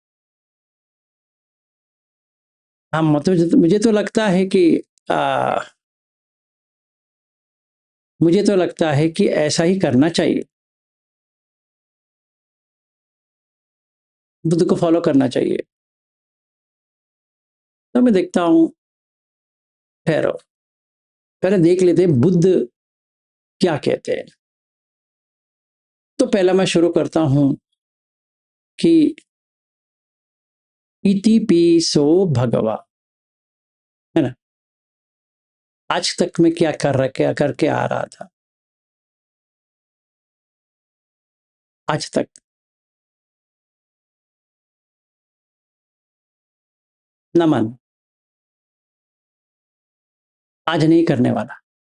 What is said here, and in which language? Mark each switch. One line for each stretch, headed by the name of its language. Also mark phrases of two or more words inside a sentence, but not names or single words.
Hindi: हाँ, मतलब मुझे तो लगता है कि आ, मुझे तो लगता है कि ऐसा ही करना चाहिए, बुद्ध को फॉलो करना चाहिए। तो मैं देखता हूँ, ठहरो, पहले देख लेते हैं बुद्ध क्या कहते हैं। तो पहला मैं शुरू करता हूं कि
Pali: इति पिसो भगवा,
Hindi: है ना। आज तक मैं क्या करके आ रहा था, आज तक नमन, आज नहीं करने वाला।